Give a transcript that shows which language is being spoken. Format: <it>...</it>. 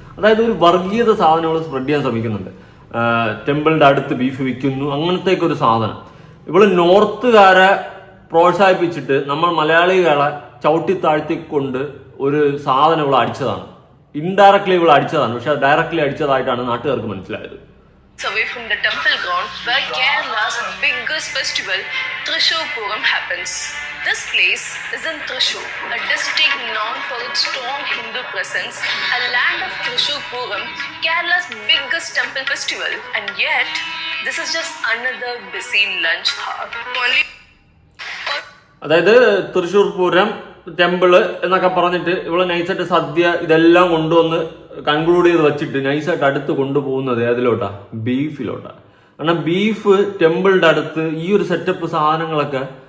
<ml>അതായത് ഒരു വർഗീയത സാധനങ്ങൾ സ്പ്രെഡ് ചെയ്യാൻ ശ്രമിക്കുന്നുണ്ട്. ടെമ്പിളിന്റെ അടുത്ത് ബീഫ് വിൽക്കുന്നു, അങ്ങനത്തേക്കൊരു സാധനം. ഇവള് നോർത്തുകാരെ പ്രോത്സാഹിപ്പിച്ചിട്ട് നമ്മൾ മലയാളികളെ ചവിട്ടി താഴ്ത്തിക്കൊണ്ട് ഒരു സാധനം ഇവൾ അടിച്ചതാണ്. ഇൻഡയറക്ട്ലി ഇവൾ അടിച്ചതാണ്, പക്ഷെ ഡയറക്ട്ലി അടിച്ചതായിട്ടാണ് നാട്ടുകാർക്ക് മനസ്സിലായത്.</ml> <en>Away from the temple ground where Kerala's biggest festival, Thrissur Puram, happens. This place is in Thrissur, a district known for its strong Hindu presence, a land of Thrissur Puram, Kerala's biggest temple festival. And yet, this is just another busy lunch hour.</en> <ml>അതായത് Thrissur Pooram temple എന്നൊക്കെ പറഞ്ഞിട്ട് ഇവള് നൈസായിട്ട് സദ്യ ഇതെല്ലാം കൊണ്ടുവന്ന് conclude ചെയ്ത് വെച്ചിട്ട് നൈസായിട്ട് അടുത്ത് കൊണ്ടുപോകുന്നത് ഏതിലോട്ടാ? ബീഫിലോട്ടാ. കാരണം ബീഫ് ടെമ്പിളിന്റെ അടുത്ത് ഈ ഒരു സെറ്റപ്പ് സാധനങ്ങളൊക്കെ</ml>